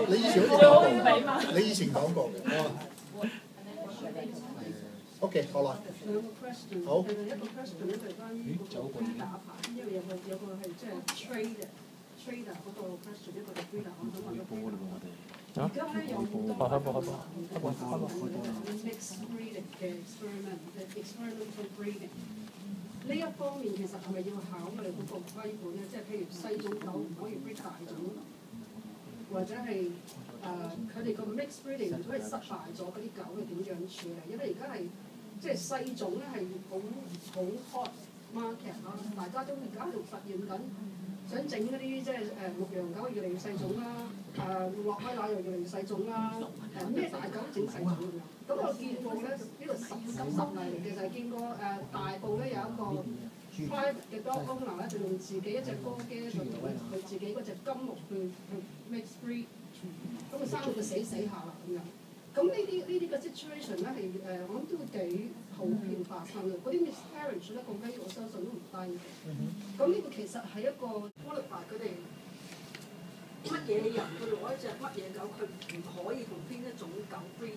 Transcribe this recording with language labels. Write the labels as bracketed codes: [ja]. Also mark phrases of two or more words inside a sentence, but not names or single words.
[yue] 你以前講過嘅。OK， 好啦。好。一個 question 咧就係關於個 breeder 牌，因為有個係即係 trader 嗰個 question，一個係 breeder，我想問個。而家咧有好多 [en] mixed breeding [yue] 嘅 [en] experimental breeding。 [yue] 呢一方面其實係咪要考慮嗰個規管咧？即係譬如細種狗唔可以 breed 大種，或者係佢哋個 mixed breeding 如果係失敗咗嗰啲狗係點樣處理？因為而家係即係細種咧係好 [en] hot market [yue] 啦，大家都而家喺度實驗緊，想整嗰啲即係牧羊狗越嚟越細種啦，洛威奶又越嚟越細種啦，咩大狗都整細種咁樣。咁我見過咧，呢個實例嚟嘅就係見過大埔咧有一個 private 嘅 [en] dog owner [yue] 咧，就用自己一隻哥基去同佢自己嗰隻金木去 [en] mix breed， [yue] 咁佢生到佢死下啦咁樣。咁呢啲嘅 situation 咧係我諗都幾普遍發生嘅。嗰啲 miscarriage 咧個 rate 我相信都唔低嘅。咁呢個其實係一個 qualify 佢哋乜嘢人去攞一隻乜嘢狗，佢唔可以同邊一種狗 breed。